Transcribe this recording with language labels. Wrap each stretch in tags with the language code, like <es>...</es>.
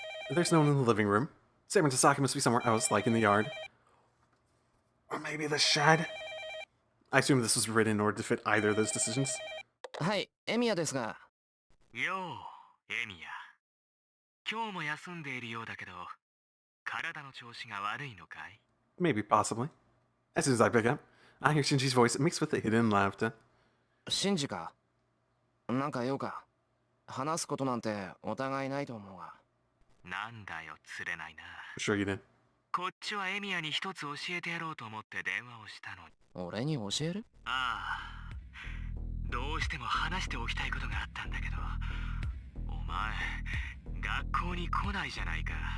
<en>There's no one in the living room. Saber and Sasaki must be somewhere else, like in the yard. Or maybe the shed? I assume this was written in order to fit either of those decisions.</en> <ja>Hi, Emiya ですが。よう、エミヤ。今日も休んでいるようだけど、体の調子が悪いのかい?</ja> <en>Maybe, possibly. As soon as I pick up, I hear Shinji's voice mixed with the hidden laughter.</en> <ja>シンジか。なんか用か。話すことなんてお互いないと思うが。なんだよ、釣れないな。</ja> <en>Sure you did.</en> <ja>こっちはエミヤに一つ教えてやろうと思って電話をしたのに。俺に教える？ああ。どうしても話しておきたいことがあったんだけど、お前、学校に来ないじゃないか。</ja>